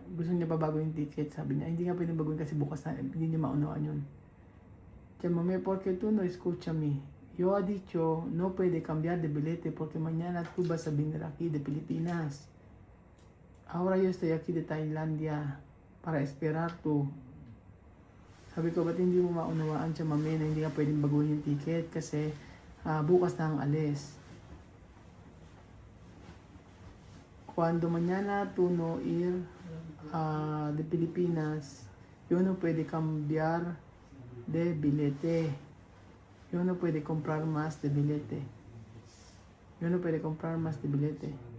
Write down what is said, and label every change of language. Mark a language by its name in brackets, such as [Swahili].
[Filipino] Gusto niya babago yung ticket. Sabi niya, hindi nga pwedeng baguhin kasi bukas na, hindi niya maunawaan yun. Kaya mami, [Spanish] porque tú no escúchame. Yo ha dicho, no puede cambiar de billete porque mañana tú vas a venir aquí de Pilipinas. Ahora yo estoy aquí de Tailandia para esperar tú. [Filipino] Sabi ko, ba't hindi mo maunawaan siya, mami, na hindi nga pwedeng baguhin yung ticket kasi bukas na ang alis. [Spanish] Cuando mañana tú no ir de Pilipinas, yo no puede cambiar de billete. Yo no puede comprar más de billete. Yo no puede comprar más de billete.